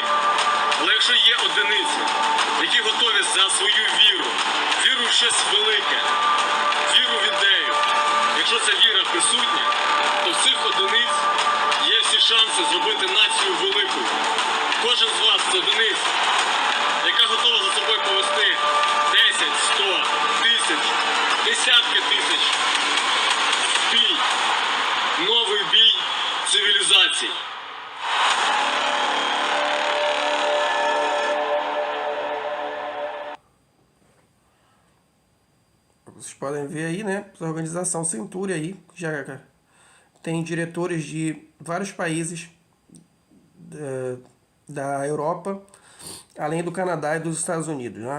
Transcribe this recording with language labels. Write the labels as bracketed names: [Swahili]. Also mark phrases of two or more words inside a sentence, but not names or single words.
[Ukrainian] Але якщо є одиниці, які готові за свою віру, віру в щось велике, віру в ідею, якщо ця віра присутня, то в цих одиниць є всі шанси зробити націю великою. Кожен з вас – це одиниця, яка готова за собою повести 10, 100, тисяч, десятки тисяч. Бій. Новий бій цивілізацій. [Portuguese] Vocês podem ver aí, né? A organização Centúria aí, que já tem diretores de vários países da Europa, além do Canadá e dos Estados Unidos, né?